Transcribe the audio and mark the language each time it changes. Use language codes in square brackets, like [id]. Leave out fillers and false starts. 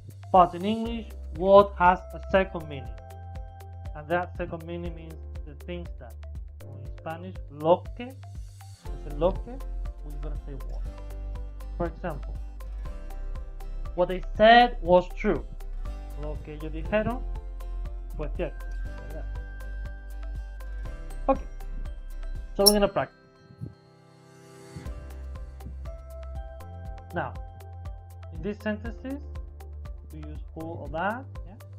[en] But in English, what has a second meaning. And that second meaning means the things that. In Spanish, lo que. It's lo que. We're going to say what. For example, what they said was true. [es] Lo que ellos dijeron fue cierto. ¿Verdad? [en] Okay, so we're going to practice. Now, in these sentences, we use who or that. Yeah?